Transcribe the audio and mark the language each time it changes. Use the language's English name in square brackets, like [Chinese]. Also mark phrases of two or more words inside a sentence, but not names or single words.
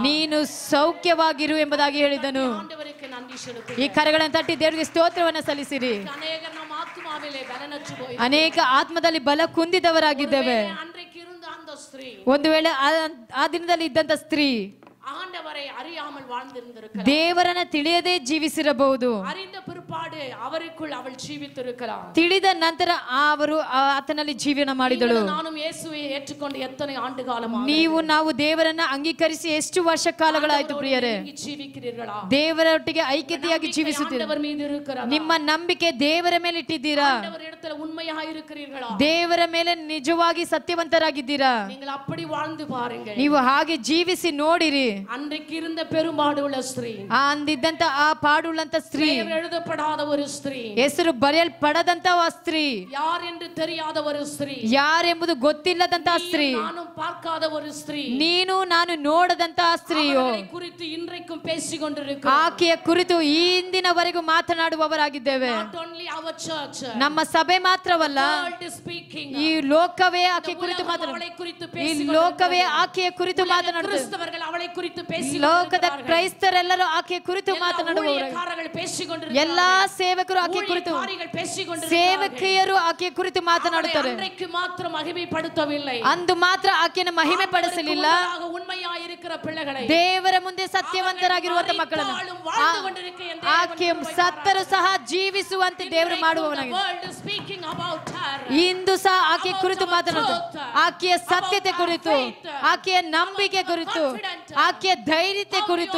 [Kannada] ನೀನು ಸೌಖ್ಯವಾಗಿರು ಎಂಬುದಾಗಿ ಹೇಳಿದನು. [Tamil] ஆண்டவருக்கு நன்றி செலுத்து. [Kannada] ಈ ಕರಗಳನ್ನು ತಟ್ಟಿ ದೇವರಿಗೆ ಸ್ತೋತ್ರವನ್ನ ಸಲ್ಲಿಸಿರಿ. [Tamil] அநேகர் நம் ஆத்துமாவிலே பலனற்று போய் [Kannada] ಅನೇಕ ಆತ್ಮದಲ್ಲಿ ಬಲ ಕುಂದಿದವರಾಗಿದ್ದೇವೆ. [Tamil] அன்றைக்கு இருந்த அந்த ஸ்திரீ [Kannada] ಒಂದು ವೇಳೆ ಆ ದಿನದಲ್ಲಿ ಇದ್ದಂತ ಸ್ತ್ರೀ [Tamil] ஆண்டவரை அறியாமல் வாழ்ந்திருந்திருக்கலாம். [Kannada] ದೇವರನ್ನ ತಿಳಿಯದೇ ಜೀವಿಸಿರಬಹುದು. [Tamil] அறிந்த பிற்பாடு அவருக்குள் அவள் ஜீவித்திருக்கலாம். [Kannada] ತಿಳಿದ ನಂತರ ಅವರು ಆತನಲ್ಲಿ ಜೀವನ ಮಾಡಿದಳು. [Tamil] நானும் இயேசுவை ஏற்றுக்கொண்டு எத்தனை ஆண்டு காலமாக [Kannada] ನಾವು ದೇವರನ್ನ ಅಂಗೀಕರಿಸಿ ಎಷ್ಟು ವರ್ಷ ಕಾಲಗಳಾಯ್ತು ಪ್ರಿಯರೇ? [Tamil] ಜೀವಿக்கிறீர்களா? [Kannada] ದೇವರೊಟ್ಟಿಗೆ ಐಕ್ಯತೆಯಾಗಿ ಜೀವಿಸುತ್ತೀರಾ? [Tamil] ஆண்டவர் மீது இருக்கிறதா? [Kannada] ನಿಮ್ಮ ನಂಬಿಕೆ ದೇವರ ಮೇಲೆ ಇಟ್ಟಿದ್ದೀರಾ? [Tamil] ஆண்டவரிடத்தில் உண்மையாக இருக்கிறீர்களா? [Kannada] ದೇವರ ಮೇಲೆ ನಿಜವಾಗಿ ಸತ್ಯವಂತರಾಗಿದ್ದೀರಾ? [Tamil] நீங்கள் அப்படி வாழ்ந்து பாருங்கள். [Kannada] ನೀವು ಹಾಗೆ ಜೀವಿಸಿ ನೋಡಿರಿ. [Tamil] அன்றைக்கு இருந்த பெரும்பாடுள்ள ஸ்திரீ, [Kannada] ಅಂದಿದ್ದಂತ ಆ ಪಾಡುಳ್ಳಂತ ಸ್ತ್ರೀ, [Tamil] எழுதப்படாத ஒரு ஸ்திரீ, [Kannada] ಹೆಸರು ಬರೆಯಲ್ಪಡದಂತ ಆ ಸ್ತ್ರೀ, [Tamil] யார் என்று தெரியாத ஒரு ஸ்திரீ, [Kannada] ಯಾರೆಂಬುದು ಗೊತ್ತಿಲ್ಲದಂತ ಸ್ತ್ರೀ, [Tamil] நானும் பார்க்காத ஒரு ஸ்திரீ, [Kannada] ನೀನು ನಾನು ನೋಡದಂತ ಸ್ತ್ರೀಯೋ, [Tamil] அவரை குறித்து இன்றைக்கும் பேசிக் கொண்டிருக்கிறோம். [Kannada] ಆಕೆಯ ಕುರಿತು ಈ ಇಂದಿನವರೆಗೂ ಮಾತನಾಡುವವರಾಗಿದ್ದೇವೆ. [English] Not only our church, [Kannada] ನಮ್ಮ ಸಭೆ ಮಾತ್ರವಲ್ಲ, [English] world is speaking. [Kannada] ಈ ಲೋಕವೇ ಆಕೆ ಕುರಿತು [Tamil] அவளை குறித்து [Kannada] ಈ [Tamil] பேசிக் [Kannada] ಲೋಕವೇ ಆಕೆಯ ಕುರಿತು ಮಾತನಾಡುತ್ತದೆ. [Tamil] கிறிஸ்தவர்கள் அவளை குறித்து பேசிக் [Kannada] ಲೋಕದ ಕ್ರೈಸ್ತರೆಲ್ಲರೂ ಆಕೆಯ ಕುರಿತು ಮಾತನಾಡುವವರು, [Tamil] பேசிக் [Kannada] ಎಲ್ಲಾ ಸೇವಕರು ಆಕೆಯ ಕುರಿತು, ಸೇವಕಿಯರು ಆಕೆಯ ಕುರಿತು ಮಾತನಾಡುತ್ತಾರೆ. [Tamil] அன்றைக்கு மாத்திரம் மகிமைப்படுத்தவில்லை, [Kannada] ಅಂದು ಮಾತ್ರ ಆಕೆಯನ್ನು ಮಹಿಮೆ ಪಡಿಸಲಿಲ್ಲ. [Tamil] உண்மையாயிருக்கிற பிள்ளைகளை, [Kannada] ದೇವರ ಮುಂದೆ ಸತ್ಯವಂತರಾಗಿರುವಂತ ಮಕ್ಕಳನ್ನು, ಆಕೆ ಸತ್ತರು ಸಹ ಜೀವಿಸುವಂತೆ ದೇವರು ಮಾಡುವವನಾಗಿದೆ. ಇಂದು ಸಹ ಆಕೆಯ ಕುರಿತು ಮಾತನಾಡುತ್ತಾರೆ. ಆಕೆಯ ಸತ್ಯತೆ ಕುರಿತು, ಆಕೆಯ ನಂಬಿಕೆ ಕುರಿತು, ಆಕೆಯ ಧೈರ್ಯತೆ ಕುರಿತು.